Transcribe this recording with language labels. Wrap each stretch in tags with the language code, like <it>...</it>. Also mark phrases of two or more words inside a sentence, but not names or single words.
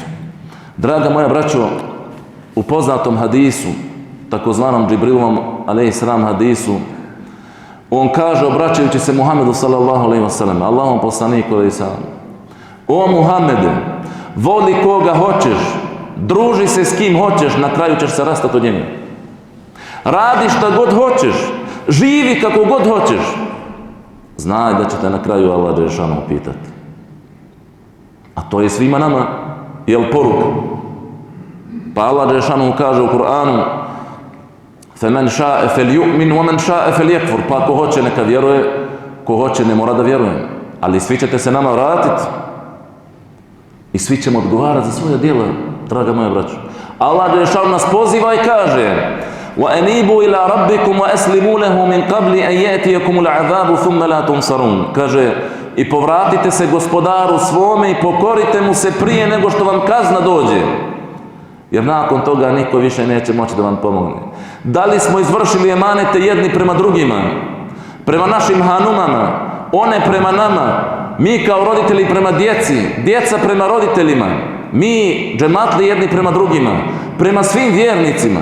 <bs>Draga moja braćo, u poznatom hadisu, takozvanom Džibrilovom</bs> <ar>عليه السلام</ar> <bs>hadisu, on kaže, obraćajući se Muhammedu</bs> <ar>صلى الله عليه وسلم,</ar> <bs>Allahom poslaniku</bs> <ar>عليه السلام:</ar> <bs>o Muhammede, voli koga hoćeš, druži se s kim hoćeš, na kraju ćeš se rastati od njega. Radi šta god hoćeš, živi kako god hoćeš, znaj da će te na kraju Allah dželešanu pitati. A to je svima nama, jel, poruka? Pa Allah dželešanu kaže u Kur'anu:</bs> <ar>فَمَنْ شَاءَ فَلْيُؤْمِنْ وَمَنْ شَاءَ فَلْيَكْفُرْ.</ar> <bs>Pa ko hoće neka vjeruje, ko hoće ne mora da vjeruje. Ali svi ćete se nama vratiti i svi ćemo odgovarati za svoje djela, draga moja braćo. Allah dželešanu nas poziva i kaže:</bs> <ar>وَأَنِيبُوا إِلَىٰ رَبِّكُمْ وَأَسْلِمُوا لَهُ مِنْ قَبْلِ أَنْ يَأْتِيَكُمُ الْعَذَابُ ثُمَّ لَا تُنْصَرُونَ.</ar> <bs>Kaže, i povratite se gospodaru svome i pokorite mu se prije nego što vam kazna dođe, jer nakon toga niko više neće moći da vam pomogne. Da li smo izvršili emanete jedni prema drugima, prema našim hanumama, one prema nama, Mi kao roditelji prema djeci, djeca prema roditeljima, mi džematli jedni prema drugima, prema svim vjernicima.</bs>